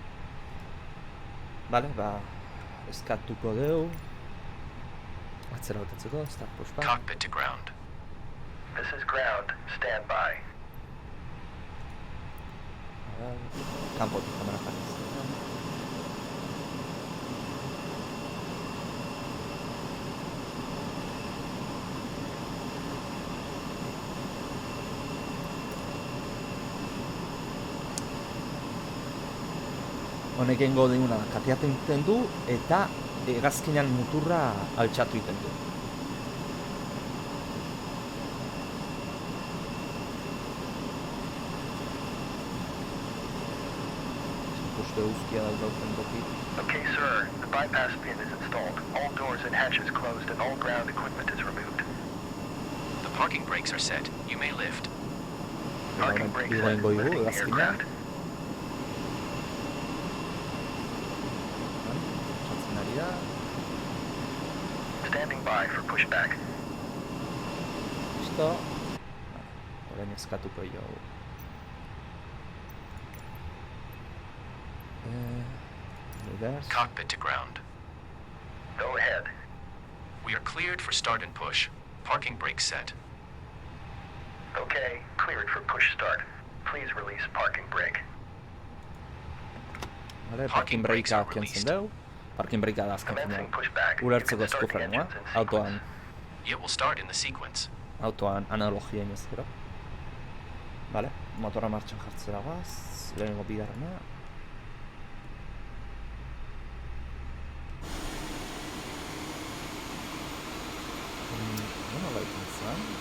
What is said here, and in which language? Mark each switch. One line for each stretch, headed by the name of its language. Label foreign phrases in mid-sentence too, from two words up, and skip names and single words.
Basque: Vale, eskatuko dugu. Atzera botatzeko,
English: start pushback. Cockpit to ground. This is ground. Stand by.
Basque: Kanpotik kamera jarri. Honek egingo diguna kateatzen egiten du eta hegazkinean muturra altxatu egiten du. Uste guztia daukauten toki.
English: Okay, sir. The bypass pin is installed. All doors and hatches closed and all ground equipment is removed. The parking brakes are set. You may lift. Parking brakes set.
Basque: Igoingo dugu
English: Lifting
Basque: hegazkinean.
English: aircraft. Standing by for pushback.
Basque: Listo. Orain eskatuko jo.
English: Reverse. Cockpit to ground. Go ahead. We are cleared for start and push. Parking brakes set. Okay, cleared for push start. Please release parking brake.
Basque: Vale,
English: parking brakea
Basque: kentzen dugu.
English: Parking brakea
Basque: da azken
English: Commencing
Basque: finean.
English: pushback. You
Basque: Ulertzeko
English: can start the
Basque: eskufrenua.
English: engines in sequence.
Basque: Autoan
English: It will start in the sequence.
Basque: analogia inez gero. Vale, motora martxan jartzera gaz. Lehenengo bigarrena. Nola baitan zen?